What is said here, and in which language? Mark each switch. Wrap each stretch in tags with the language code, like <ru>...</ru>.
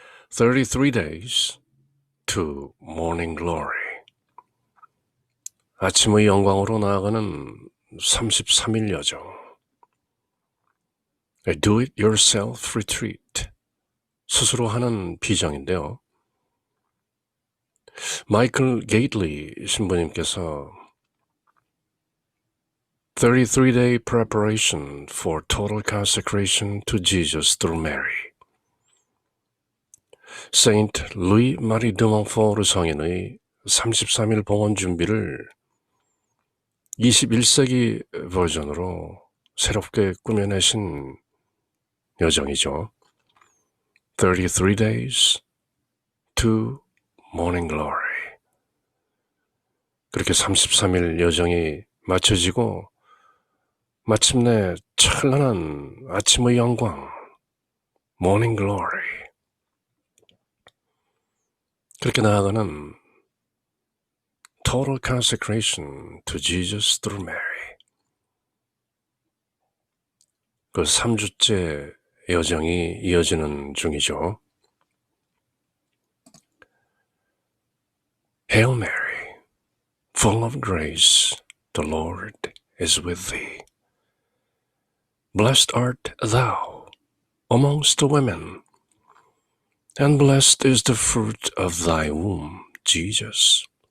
<en>33 days to morning glory.</en> <ko>아침의 영광으로 나아가는 33일 여정.</ko> <en>A do-it-yourself retreat.</en> <ko>스스로 하는 비정인데요. 마이클 게이틀리 신부님께서</ko> <en>33-day preparation for total consecration to Jesus through Mary.</en> <ko>세인트 루이 마리 드 몬포르 성인의 33일 봉헌 준비를 21세기 버전으로 새롭게 꾸며내신 여정이죠.</ko> <en>33 days to morning glory.</en> <ko>그렇게 33일 여정이 마쳐지고 마침내 찬란한 아침의 영광,</ko> <en>morning glory.</en> <ko>그렇게 나아가는</ko> <en>total consecration to Jesus through Mary.</en> <ko>그 3주째 여정이 이어지는 중이죠.</ko> <en>Hail Mary, full of grace, the Lord is with thee. Blessed art thou amongst the women, and blessed is the fruit of thy womb, Jesus.</en>